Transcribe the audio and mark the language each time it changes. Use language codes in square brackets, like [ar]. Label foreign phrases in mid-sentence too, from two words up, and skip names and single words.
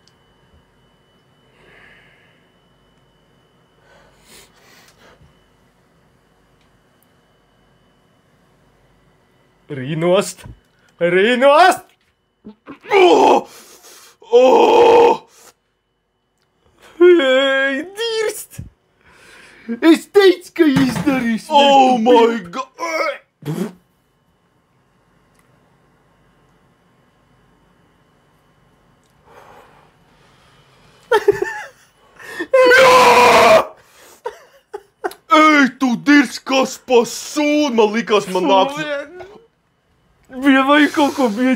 [lv] Rīnost! Rīnost! Ej, dirst! Es teicu, ka izdarīs! [en] Oh my god! [lv] Ej, tu dirst, kas pa sūdu! Man likās, man nāks... Bija vajag kaut ko bija